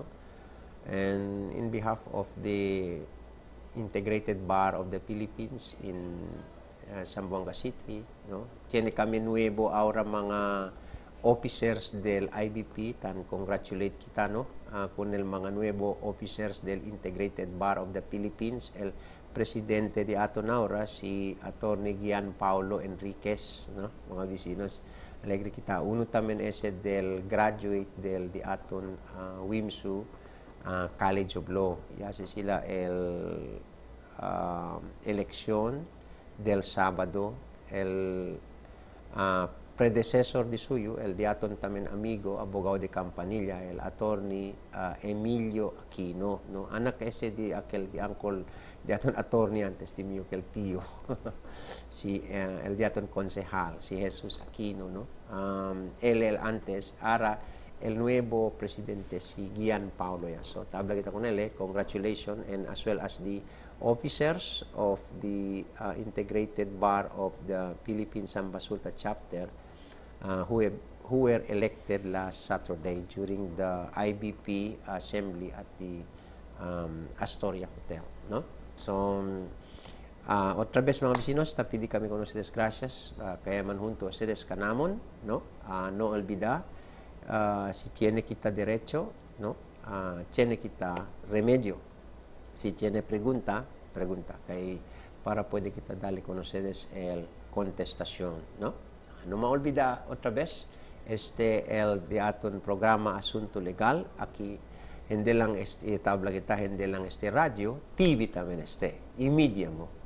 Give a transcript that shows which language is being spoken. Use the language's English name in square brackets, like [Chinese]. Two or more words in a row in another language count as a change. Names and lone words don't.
[English] And in behalf of the Integrated Bar of the Philippines in Zamboanga City, [Chavacano] no? Tiene kami nuevo ahora mga officers del IBP, tan congratulate kita, no? Con el mga nuevo officers del Integrated Bar of the Philippines, el presidente de aton ahora, si Attorney Gian Paulo Enriquez, no? Mga vecinos, alegre kita. Uno también ese del graduate del de aton WIMSU College of Law. Yase sila el elección del sábado, el predecesor de suyo, el de aton también amigo, abogado de Campanilla, el attorney Emilio Aquino, no? Anak ese de aquel de uncle de aton attorney antes de mío que el tío. Si el de aton concejal, si Jesús Aquino, no? Él antes, ahora el nuevo presidente, si Gian Paulo. So, tabla kita con él, [English] congratulations, and as well as the officers of the Integrated Bar of the Philippine Samba Sulta chapter who were elected last Saturday during the IBP assembly at the Astoria Hotel, no? So, [Chavacano] otra vez mga vecinos, pidi kami con ustedes gracias, kaya man junto a ustedes kanamon, no? No olvida, si tiene kita derecho, no? Tiene kita remedio. Si tiene pregunta, kay para puede kita dale con ustedes el contestación, no? No me olvida otra vez, el de aton programa Asunto Legal, aquí, [Filipino] hindi lang [Chavacano] tabla kita, [Filipino] hindi lang [Chavacano] radio, TV también emediamo.